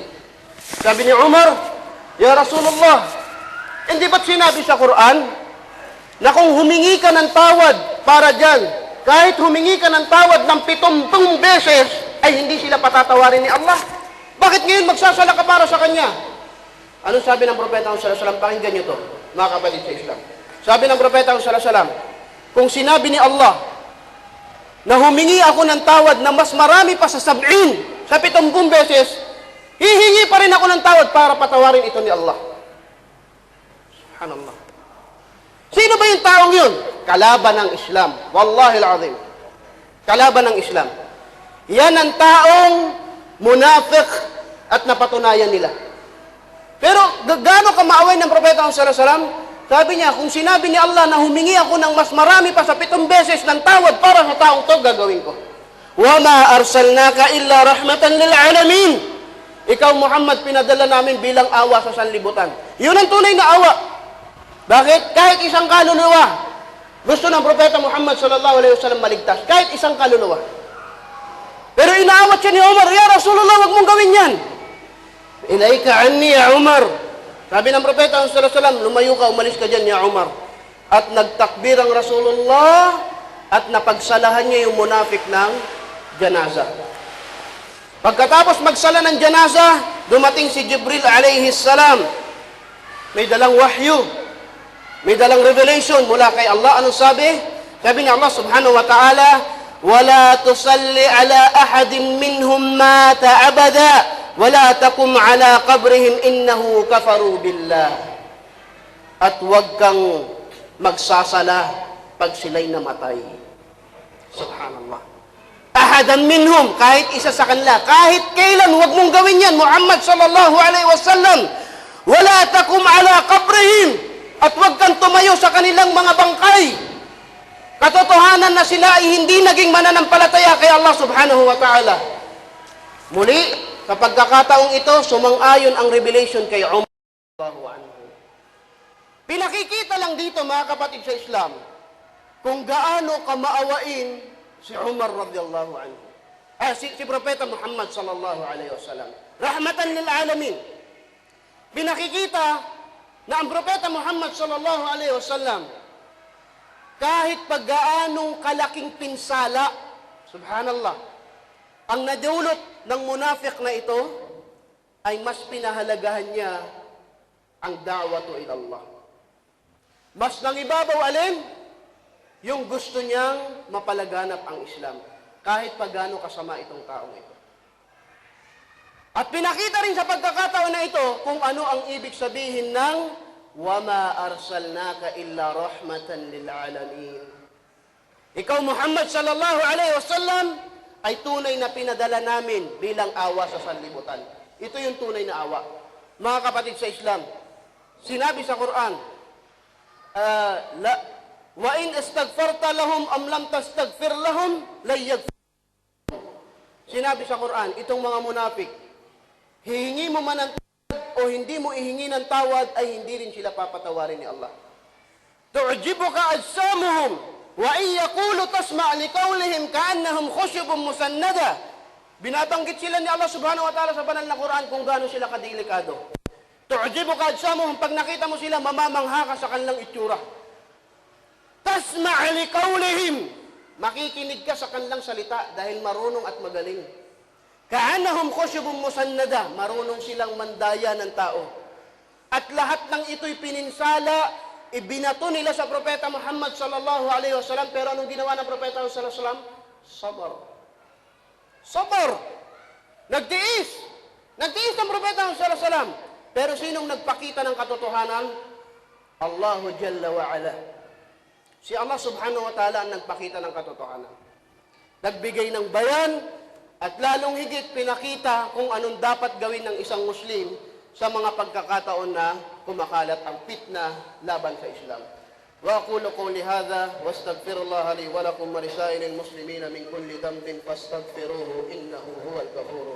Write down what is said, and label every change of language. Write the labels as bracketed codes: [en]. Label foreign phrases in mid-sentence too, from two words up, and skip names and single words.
[tl] Sabi ni Umar, [ar] "يا رسول الله, [tl] hindi ba't sinabi sa Quran na kung humingi ka ng tawad para dyan, kahit humingi ka ng tawad ng 70 beses, ay hindi sila patatawarin ni Allah? Bakit ngayon magsasala ka para sa Kanya?" Anong sabi ng Propeta [ar] صلى الله عليه وسلم? [tl] Pakinggan niyo to, mga kapatid sa Islam. Sabi ng Propeta [ar] صلى الله عليه وسلم, [tl] kung sinabi ni Allah na humingi ako ng tawad na mas marami pa sa 70, sa 70 beses, hihingi pa rin ako ng tawad para patawarin ito ni Allah. Subhanallah. Sino ba yung taong yun? Kalaban ng Islam. [ar] والله العظيم. [tl] Kalaban ng Islam. Yan ang taong munafik at napatunayan nila. Pero gaano ka maaway ng Propeta [ar] صلى الله عليه وسلم? [tl] Sabi niya, kung sinabi ni Allah na humingi ako ng mas marami pa sa 7 beses ng tawad para sa taong to, gagawin ko. [ar] "وما أرسلناك إلا رحمة للعالمين." [tl] Ikaw, Muhammad, pinadala namin bilang awa sa sanlibutan. Yun ang tunay na awa. Bakit? Kahit isang kaluluwa, gusto ng Propeta Muhammad [ar] صلى الله عليه وسلم [tl] maligtas. Kahit isang kaluluwa. Pero inaawat siya ni Umar, [ar] "يا رسول الله, [tl] wag mong gawin yan." [ar] "إليك عني يا عمر." [tl] Sabi ng Propeta [ar] صلى الله عليه وسلم, [tl] "Lumayo ka, umalis ka dyan ya Umar." At nagtakbir ang Rasulullah at napagsalahan niya yung munafik ng janaza. Pagkatapos magsala ng janaza, dumating si Jibril [ar] عليه السلام. [tl] May dalang wahyu. May dalang revelation mula kay Allah. Anong sabi? Sabi ni Allah [ar] سبحانه وتعالى, وَلَا تُصَلِّ عَلَىٰ أَحَدٍ مِّنْهُمْ مَاتَ أَبَدًا وَلَا تَقُمْ عَلَىٰ قَبْرِهِمْ إِنَّهُ كَفَرُوا بِاللَّهِ. [tl] At huwag kang magsasala pag sila'y namatay. [ar] سبحان الله أحدا منهم, [tl] kahit isa sa kanila, kahit kailan, huwag mong gawin yan, [ar] محمد صلى الله عليه وسلم. ولا تقم على قبورهم, [tl] at huwag kang tumayo sa kanilang mga bangkay. Katotohanan na sila ay hindi naging mananampalataya kay Allah [ar] سبحانه وتعالى. [tl] Muli, sa pagkakataong ito, sumang-ayon ang revelation kay Umar [ar] رضي الله عنه. [tl] Pinakikita lang dito, mga kapatid sa Islam, kung gaano kamaawain si Umar [ar] رضي الله عنه. [tl] Si Propeta Muhammad [ar] صلى الله عليه وسلم. رحمة للعالمين. [tl] Pinakikita na ang Propeta Muhammad [ar] صلى الله عليه وسلم, [tl] kahit paggaanong kalaking pinsala, subhanallah, ang nadulot ng munafik na ito, ay mas pinahalagahan niya ang [ar] الدعوة إلى الله. [tl] Mas nangibabaw alin? Yung gusto niyang mapalaganap ang Islam, kahit paggaano kasama itong taong ito. At pinakita rin sa pagkakataon na ito kung ano ang ibig sabihin ng [ar] وَمَا أَرْسَلْنَاكَ إِلَّا رَحْمَةً لِلْعَالَمِينَ. [tl] Ikaw, [ar] محمد صلى الله عليه وسلم, [tl] ay tunay na pinadala namin bilang awa sa sanlibutan. Ito yung tunay na awa. Mga kapatid sa Islam, sinabi sa Quran, [ar] وَإِنْ أَسْتَغْفَرْتَ لَهُمْ أَمْ لَمْ تَسْتَغْفِرْ لَهُمْ لَن يَغْفِرَ. [tl] Sinabi sa Quran, itong mga munafik, hihingi mo man ang o hindi mo ihingi ng tawad, ay hindi rin sila papatawarin ni Allah. [ar] تعجبك أجسامهم وإن يقولوا تسمع لقولهم كأنهم خشب مسندة. [tl] Binabanggit sila ni Allah [ar] سبحانه وتعالى [tl] sa banal na Quran kung gaano sila kadelikado. [ar] تعجبك أجسامهم, [tl] pag nakita mo sila, mamamangha ka sa kanilang itsura. [ar] تسمع لقولهم, [tl] makikinig ka sa kanilang salita dahil marunong at magaling. [ar] كأنهم خشب مسندة, [tl] marunong silang mandaya ng tao. At lahat ng ito'y pininsala, ibinato nila sa Propeta Muhammad [ar] صلى الله عليه وسلم, [tl] pero anong ginawa ng Propeta [ar] صلى الله عليه وسلم? [tl] Sabar. Sabar. Nagtiis. Nagtiis ng Propeta [ar] صلى الله عليه وسلم. [tl] Pero sinong nagpakita ng katotohanan? [ar] الله جل وعلا. [tl] Si Allah [ar] سبحانه وتعالى [tl] ang nagpakita ng katotohanan. Nagbigay ng bayan, at lalong higit pinakita kung anong dapat gawin ng isang Muslim sa mga pagkakataon na kumakalat ang fitna laban sa Islam. [ar] وأقول قولي هذا وأستغفر الله لي ولكم ولسائر المسلمين من كل ذنب فاستغفروه إنه هو الغفور.